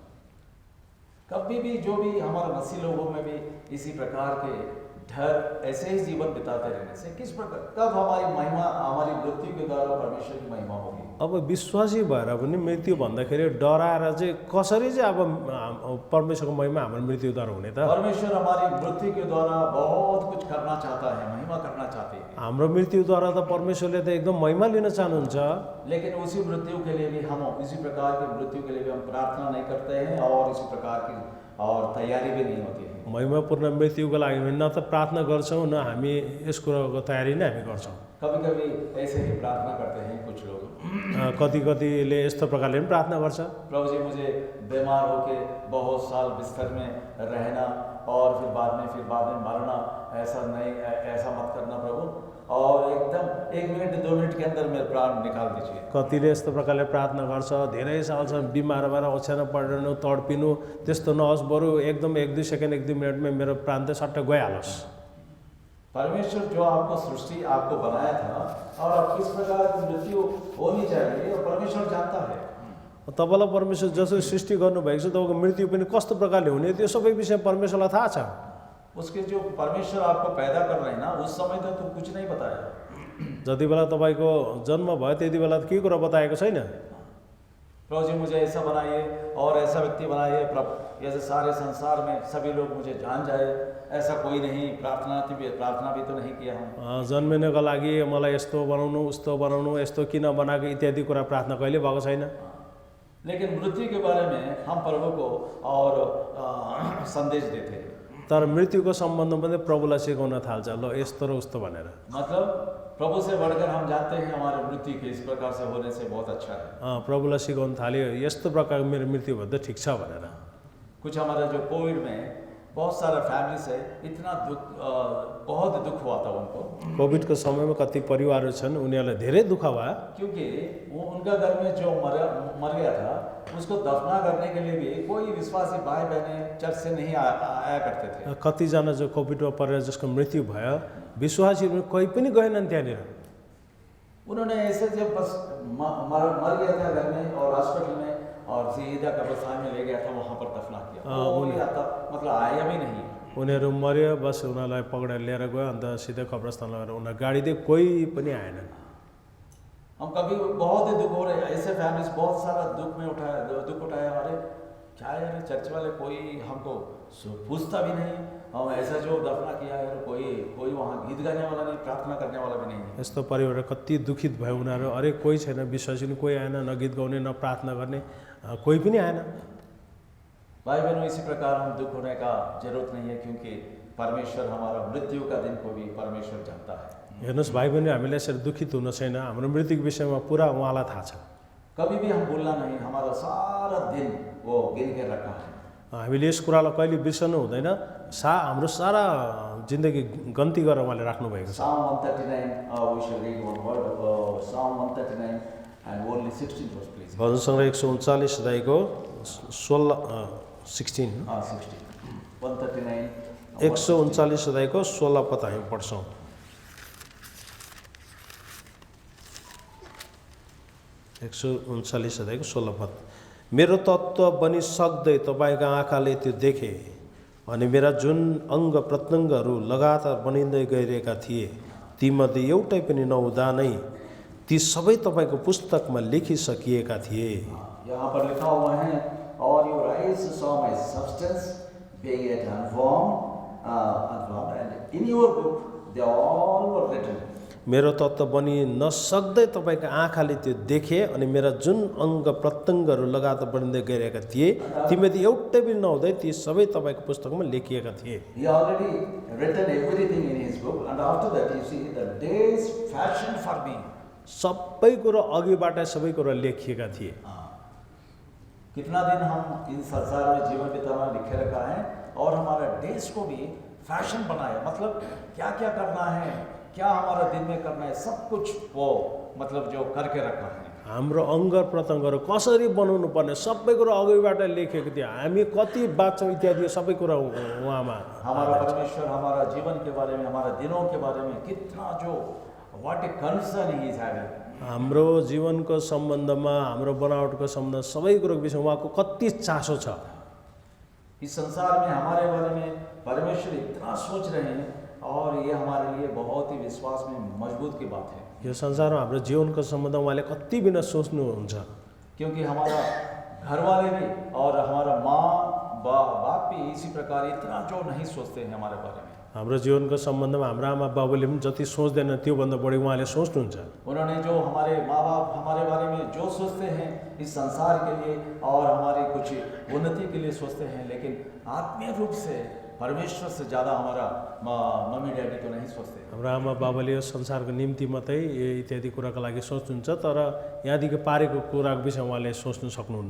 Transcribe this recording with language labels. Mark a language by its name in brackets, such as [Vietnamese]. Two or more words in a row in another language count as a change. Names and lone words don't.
[Hindi] कभी भी जो भी हमारे मसीह लोगों में भी इसी प्रकार के डर ऐसे ही जीवन बिताते रहने से किस प्रकार कब हमारी महिमा हमारी मृत्यु के द्वारा परमेश्वर की महिमा होगी। [Nepali] अब विश्वासी भएर पनि मृत्यु भन्दाखेरि डराएर चाहिँ कसरी चाहिँ अब परमेश्वरको महिमा हाम्रो मृत्युद्वारा हुने त। [Hindi] परमेश्वर हमारी मृत्यु के द्वारा बहुत कुछ करना चाहता है, महिमा करना चाहते हैं। [Nepali] हाम्रो मृत्युद्वारा त परमेश्वरले त एकदम महिमा लिन चाहनुहुन्छ। [Hindi] लेकिन उसी मृत्यु के लिए भी हम इसी प्रकार की मृत्यु के लिए भी हम प्रार्थना नहीं करते हैं और इसी प्रकार की और तैयारी भी नहीं होती है। [Nepali] महिमापूर्ण मृत्युको लागि न त प्रार्थना गर्छौँ न हामी यस कुराको तयारी नै हामी गर्छौँ। [Hindi] कभी कभी ऐसे ही प्रार्थना करते हैं कुछ लोग। [Nepali] कतिले यस्तो प्रकारले पनि प्रार्थना गर्छ, [Hindi] प्रभु जी मुझे बीमार होके बहुत साल बिस्तर में रहना और फिर बाद में मरना, ऐसा नहीं, ऐसा मत करना प्रभु, और एकदम 1 मिनट 2 मिनट के अंदर मेरे प्राण निकाल दीजिए। [Nepali] कतिले यस्तो प्रकारले प्रार्थना गर्छ, धेरै सालसम्म बिमार भएर ओछ्यान पढ्नु तडपिनु त्यस्तो नहोस्, बरु एकदम 1-2 सेकेन्ड 1-2 मिनटमा मेरो प्राण त सट्ट गइहालोस्। [Hindi] परमेश्वर जो आपको सृष्टि आपको बनाया था और आप किस प्रकार की मृत्यु होनी चाहिए और परमेश्वर जानता है। [Nepali] तपाईँलाई परमेश्वर जसरी सृष्टि गर्नुभएको छ तपाईँको मृत्यु पनि कस्तो प्रकारले हुने त्यो सबै विषय परमेश्वरलाई थाहा छ। [Hindi] उसके जो परमेश्वर आपको पैदा कर रहे हैं ना उस समय तो तुम कुछ नहीं बताया। [Nepali] जति बेला तपाईँको जन्म भयो त्यति बेला त के कुरा बताएको छैन। [Hindi] प्रभु जी मुझे ऐसा बनाइए और ऐसा व्यक्ति बनाइए, ऐसे सारे संसार में सभी लोग मुझे जान जाए, ऐसा कोई नहीं। प्रार्थना भी तो नहीं किया हम। [Nepali] जन्मिनको लागि मलाई यस्तो बनाउनु उस्तो बनाउनु यस्तो किन बनाएको इत्यादि कुरा प्रार्थना कहिले भएको छैन। [Hindi] लेकिन मृत्यु के बारे में हम प्रभु को और संदेश देते हैं। [Nepali] तर मृत्युको सम्बन्धमा पनि प्रभुलाई सिकाउन थाल्छ, ल यस्तो र उस्तो भनेर। [Hindi] मतलब प्रभु से बढ़कर हम जानते हैं हमारे मृत्यु के इस प्रकार से होने से बहुत अच्छा है। [Nepali] प्रभुलाई सिकाउन थाल्यो यस्तो प्रकारको मेरो मृत्यु भन्दा ठिक छ भनेर। [Hindi] कुछ हमारा जो कोविड में बहुत सारा फैमिली से इतना दुख, बहुत दुख हुआ था उनको। [Nepali] कोविडको समयमा कति परिवारहरू छन् उनीहरूलाई धेरै दुःख भयो, [Hindi] क्योंकि वो उनका घर में जो मर गया था उसको दफना करने के लिए भी कोई विश्वासी भाई बहने चर्च से नहीं आया करते थे। [Nepali] कतिजना जो कोभिडमा परेर जसको मृत्यु भयो विश्वासीहरू कोही पनि गएनन् त्यहाँनिर। [Hindi] उन्होंने ऐसे जब बस मर गया था घर में और हॉस्पिटल में और सीधा कब्रिस्तान में ले गया था, वहाँ पर दफना किया। मतलब आया भी नहीं। [Nepali] उनीहरू मर्यो, बस उनीहरूलाई पक्रेर लिएर गयो, अन्त सिधै कब्रिस्तान लगेर उनीहरू गाडीले कोही पनि आएनन्। [Hindi] हम कभी बहुत ही दुख हो रहे, ऐसे फैमिलीज बहुत सारा दुख उठाया। अरे क्या यार चर्च वाले कोई हमको पूछता भी नहीं, हम ऐसा जो दफना किया है कोई वहाँ गीत गाने वाला नहीं, प्रार्थना करने वाला भी नहीं। [Nepali] यस्तो परिवार कति दुखित भयो उनीहरू। अरे कोही छैन, विश्वासी पनि कोही आएन, न गीत गाउने न प्रार्थना गर्ने कोही पनि आएन। [Hindi] भाई बहनों इसी प्रकार हम दुख होने का जरूरत नहीं है, क्योंकि परमेश्वर हमारा मृत्यु का दिन को भी परमेश्वर जानता है। [Nepali] हेर्नुहोस् भाइ बहिनी, हामीलाई यसरी दुखित हुन छैन, हाम्रो मृत्युको विषयमा पुरा उहाँलाई थाहा छ। [Hindi] कभी भी हम भूलना नहीं, हमारा सारा दिन वो गिन के रखा है। [Nepali] हामीले यस कुरालाई कहिले बिर्सनु हुँदैन। हाम्रो सारा जिन्दगी गन्ती गरेर उहाँले राख्नुभएको छ। [English] Psalm 139, we shall read one word, Psalm 139 and only 16 verse please. [Nepali] भजन सङ्ग्रह 139 अध्यायको 16 16 139 139 अध्यायको 16 पद हामी पढ्छौँ। 139 अध्यायको 16 पद। मेरो तत्त्व बनिसक्दै तपाईँको आँखाले त्यो देखे, अनि मेरा जुन अङ्ग प्रत्यङ्गहरू लगातार बनिँदै गइरहेका थिए तीमध्ये एउटै पनि नहुँदा नै ती सबै तपाईँको पुस्तकमा लेखिसकिएका थिए। [Hindi] यहाँ पर लिखा हुआ है, और [English] your eyes saw my substance being yet unformed, and in your book they all were written. [Nepali] मेरो तत्त्व बनि नसक्दै तपाईँको आँखाले त्यो देखे, अनि मेरा जुन अङ्ग प्रत्यङ्गहरू लगातार बनिँदै गइरहेका थिए तीमध्ये एउटै पनि नहुँदै ती सबै तपाईँको पुस्तकमा लेखिएका थिए। [English] He already written everything in his book, and after that you see the days fashioned for me. [Nepali] सबै कुरो अघिबाट सबै कुरो लेखिएका थिए। [Hindi] कितना दिन हम इन संसार में जीवन बिताना लिखे रखा है, और हमारा डेज को भी फैशन बनाया, मतलब क्या क्या करना है, क्या हमारा दिन में करना है, सब कुछ वो मतलब जो करके रखा है। [Nepali] हाम्रो अङ्ग प्रत्यङ्गहरू कसरी बनाउनु पर्ने सबै कुरो अघिबाट लेखेको थियो। हामी कति बाँच्छौँ इत्यादि सबै कुरा उहाँमा। [Hindi] हमारा परमेश्वर हमारा जीवन के बारे में, हमारा दिनों के बारे में कितना जो [English] what a concern he is having. [Nepali] हाम्रो जीवनको सम्बन्धमा, हाम्रो बनावटको सम्बन्ध सबै कुरोको विषयमा उहाँको कति चासो छ। [Hindi] इस संसार में हमारे बारे में परमेश्वर इतना सोच रहे हैं, और ये हमारे लिए बहुत ही विश्वास में मजबूत की बात है। [Nepali] यो संसारमा हाम्रो जीवनको सम्बन्धमा उहाँले कति बिना सोच्नुहुन्छ। [Hindi] क्योंकि हमारा घर वाले भी और हमारा माँ बाप भी इसी प्रकार इतना जो नहीं सोचते हैं हमारे बारे में। [Nepali] हाम्रो जीवनको सम्बन्धमा हाम्रो आमा बाबुले पनि जति सोच्दैन त्योभन्दा बढी उहाँले सोच्नुहुन्छ। [Hindi] उन्होंने जो हमारे माँ बाप हमारे बारे में जो सोचते हैं इस संसार के लिए और हमारी कुछ उन्नति के लिए सोचते हैं, लेकिन आत्मीय रूप से परमेश्वर से ज़्यादा हमारा मम्मी डैडी तो नहीं सोचते। [Nepali] हाम्रो आमा बाबाले यो संसारको निम्ति मात्रै इत्यादि कुराको लागि सोच्नुहुन्छ, तर यहाँदेखि पारेको कुराको विषयमा उहाँले सोच्नु सक्नुहुन्न।